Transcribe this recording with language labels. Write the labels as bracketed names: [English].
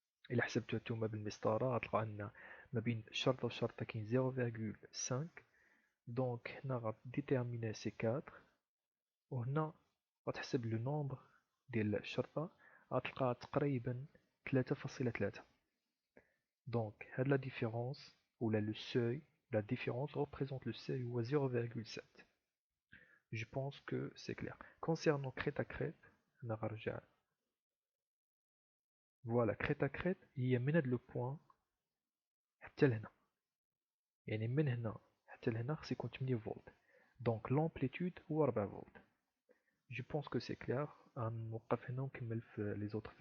[Arabic] إلا حسبتو نتوما بالمسطرة غتلقاو أن ما بين شرطة وشرطة كاين 0.5. دونك هنا غديتيرميني سي 4، وهنا غتحسب لو نومبر ديال الشرطة غتلقاها تقريبا 3.3. دونك هاد لا ديفيرونس ولا لو سوي، [French] la différence représente le seuil ou à 0,7. Je pense que c'est clair. Concernant crête à crête, voilà, crête à crête, il y a [Arabic] من هاد لو بوان حتى لهنا، يعني من هنا حتى لهنا خص يكون 8 فولت. دونك لامبليتود هو 4 فولت. [French] Je pense que c'est clair. [Arabic] غنوقف هنا ونكمل في لي زوتر فيديو.